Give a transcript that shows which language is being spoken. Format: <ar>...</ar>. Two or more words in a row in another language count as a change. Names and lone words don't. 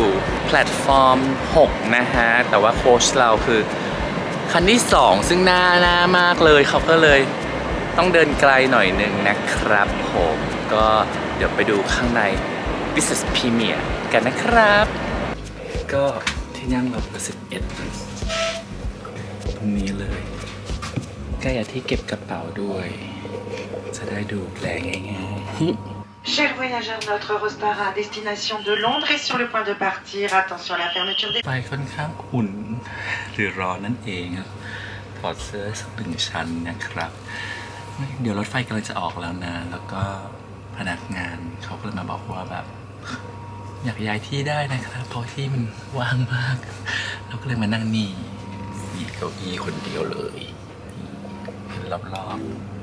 <th>แพลตฟอร์ม6นะฮะแต่ว่าโค้ชเราคือคันที่2ซึ่งหน้ามากเลยเขาก็เลยต้องเดินไกลหน่อยนึงนะครับผมก็เดี๋ยวไปดูข้างใน Business Premier กันนะครับก็ที่นั่งเรา11ตรงนี้เลยใกล้ที่เก็บกระเป๋าด้วยจะได้ดูแลง่ายๆ</th> <fr>Chers voyageurs, notre Eurostar à destination de Londres est sur le point de partir. Attention à la fermeture des...</fr> <th>ไฟค่อนข้างอุ่นหรือร้อนนั่นเองถอดเสื้อสัก1 ชั้นนะครับเดี๋ยวรถไฟกำลังจะออกแล้วนะแล้วก็พนักงานเขาก็เลยมาบอกว่าแบบอยากย้ายที่ได้นะครับเพราะที่มันว่างมากเราก็เลยมานั่งนี่มีเก้าอี้คนเดียวเลยเห็นรอบๆ</th>